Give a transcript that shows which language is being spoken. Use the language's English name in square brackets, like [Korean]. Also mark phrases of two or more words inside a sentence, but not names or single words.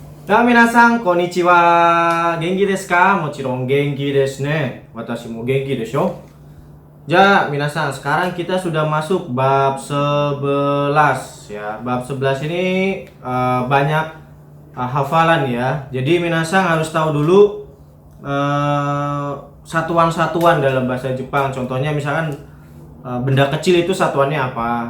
[Indonesian] Ya, [Japanese] みなさん、こんにちは. 元気ですか？もちろん元気ですね。私も元気ですよ. じゃ、みなさん, [Indonesian] sekarang kita sudah masuk bab 11 ya. Bab 11 ini banyak hafalan ya. Jadi minasan harus tahu dulu satuan-satuan dalam bahasa Jepang. Contohnya misalkan benda kecil itu satuannya apa?